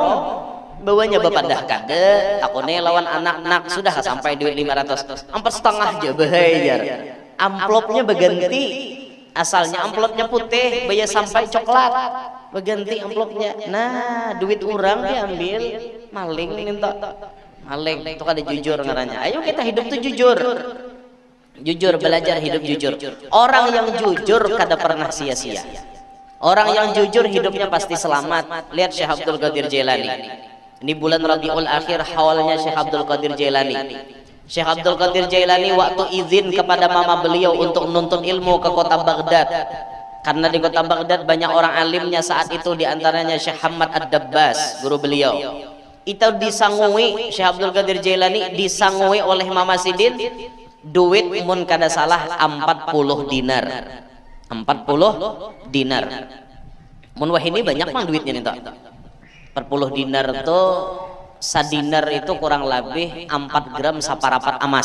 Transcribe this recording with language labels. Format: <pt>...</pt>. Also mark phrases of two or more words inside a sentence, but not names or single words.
<bjn>Bawanya bapak dah kade takone lawan anak-anak sudah sampai duit 500 4,5 aja bayar amplopnya berganti asalnya amplopnya putih bayar sampai coklat berganti amplopnya nah duit orang diambil maling minta maling itu kada jujur ngaranya ayo kita hidup tuh jujur belajar hidup jujur orang yang jujur kada pernah sia-sia orang yang jujur hidupnya pasti selamat lihat Syekh Abdul Qadir Jailani. Ini bulan Rabiul Akhir hawalnya Syekh Abdul Qadir Jailani. Syekh Abdul Qadir Jailani waktu izin kepada mama beliau untuk menuntut ilmu ke kota Baghdad. Karena di kota Baghdad banyak orang alimnya saat itu diantaranya Syekh Hamad Ad-Dabbas, guru beliau. Itu disangui Syekh Abdul Qadir Jailani disangui oleh Mama Sidin duit mun kada salah 40 dinar. 40 dinar. Mun wah ini banyak mang duitnya nih tak. 40 dinar tuh sadinar itu kurang lebih 4 gram saparapat emas.</bjn>